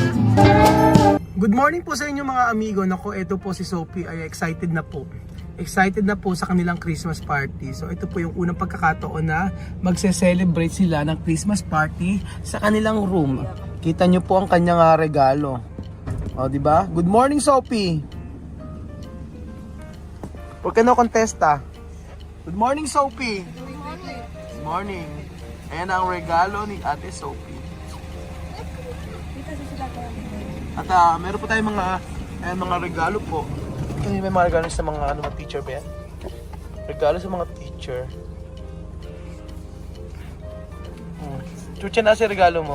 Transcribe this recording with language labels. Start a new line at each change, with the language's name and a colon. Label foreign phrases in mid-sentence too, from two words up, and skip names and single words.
English: Good morning
Filipino: po sa inyo mga amigo. Nako, ito po si Sophie ay excited na po. Excited na po sa kanilang
English: Christmas party.
Filipino: So ito po yung unang pagkakataon na magse-celebrate sila ng
English: Christmas party
Filipino: sa kanilang room. Kita nyo po ang kanyang regalo. O, di ba?
English: Good morning, Sophie.
Spanish: ¿Por qué no contesta?
English: Good morning, Sophie. Good morning.
Filipino: Ayan ang regalo ni Ate Sophie. At meron po tayong mga regalo po. May mga regalo sa mga teacher ba yan? Regalo sa mga teacher. Chucha, nasa regalo mo?